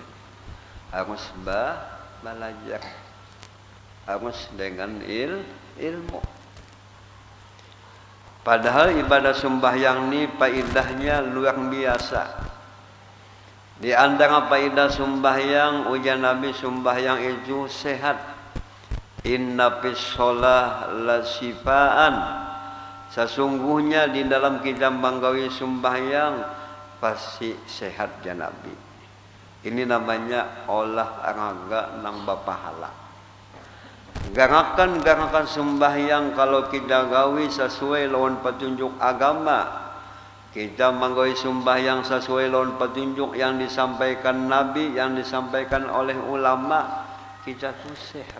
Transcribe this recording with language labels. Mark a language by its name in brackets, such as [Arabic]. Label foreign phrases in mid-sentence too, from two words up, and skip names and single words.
[Banjar] Harus belajar, harus dengan ilmu. Padahal ibadah sembahyang ni faedahnya luar biasa. Di antara faedah sembahyang, ujian Nabi sembahyang itu sehat. [Arabic] إن في الصلاة لشفاء. [Banjar] Sesungguhnya di dalam kita menggawi sembahyang pasti sehat ya Nabi. Ini namanya olahraga nang bapahala. Gerakan sembahyang kalau kita gawi sesuai lawan petunjuk agama, Kita manggoy sembahyang sesuai lawan petunjuk yang disampaikan Nabi, yang disampaikan oleh ulama, kita tuh sehat.